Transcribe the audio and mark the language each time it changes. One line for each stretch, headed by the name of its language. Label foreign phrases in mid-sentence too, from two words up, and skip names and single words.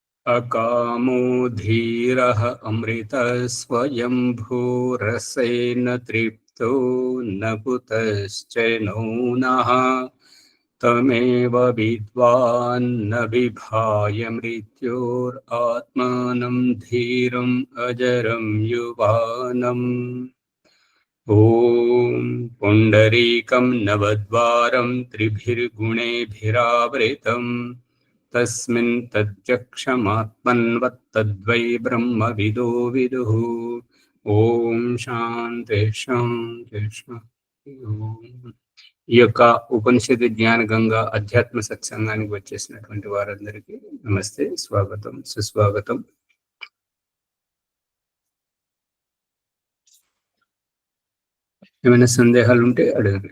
Sanskrit: अकामो धीरः अमृतस्वयंभूरसेन तृप्तो न कुतश्च नौनः तमेव विद्वान्न विभाय मृत्योरात्मानं धीरम् अजरं युवानम्। ॐ पुण्डरीकं नवद्वारं त्रिभिर्गुणेभिरावृतम् तस्मिन् तच्चक्षमात्मन्वत्तद्वै ब्रह्मविदो विदुः। ఓం శాంతి శాంతి శాంతి.
Telugu: ఈ యొక్క ఉపనిషత్తు జ్ఞాన గంగా అధ్యాత్మ సత్సంగానికి వచ్చేసినటువంటి వారందరికీ నమస్తే, స్వాగతం, సుస్వాగతం. ఏమైనా సందేహాలు ఉంటే అడగండి.